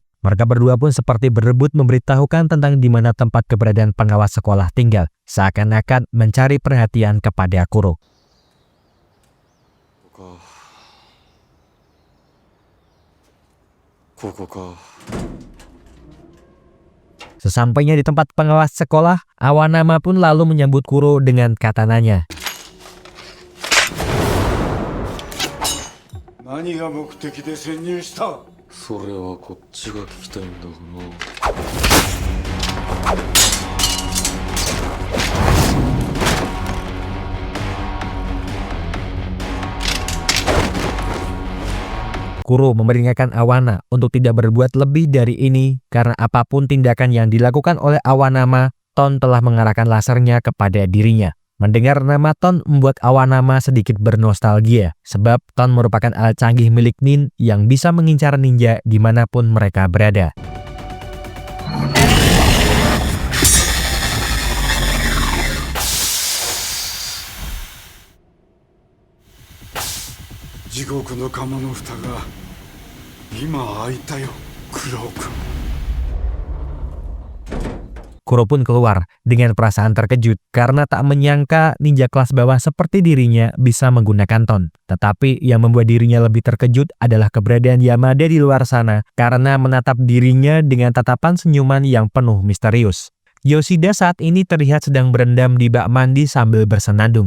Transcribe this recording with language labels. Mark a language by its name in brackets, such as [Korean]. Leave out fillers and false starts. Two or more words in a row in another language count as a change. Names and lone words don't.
[Indonesian] Mereka berdua pun seperti berebut memberitahukan tentang di mana tempat keberadaan pengawas sekolah tinggal, seakan-akan mencari perhatian kepada Kuro. Sesampainya di tempat pengawas sekolah, Awanama pun lalu menyambut Kuro dengan katananya. [Japanese] 何が目的で潜入した？それはこっちが聞きたいんだがな。 [Indonesian] Kuro memperingatkan Awana untuk tidak berbuat lebih dari ini karena apapun tindakan yang dilakukan oleh Awanama, Ton telah mengarahkan lasernya kepada dirinya. Mendengar nama Ton membuat Awanama sedikit bernostalgia, sebab Ton merupakan alat canggih milik Nin yang bisa mengincar ninja dimanapun mereka berada. [Japanese] 地獄の釜の蓋が今開いたよ、Kuro-kun. [Indonesian] Kuro pun keluar dengan perasaan terkejut karena tak menyangka ninja kelas bawah seperti dirinya bisa menggunakan Ton. Tetapi yang membuat dirinya lebih terkejut adalah keberadaan Yamada di luar sana karena menatap dirinya dengan tatapan senyuman yang penuh misterius. Yoshida saat ini terlihat sedang berendam di bak mandi sambil bersenandung.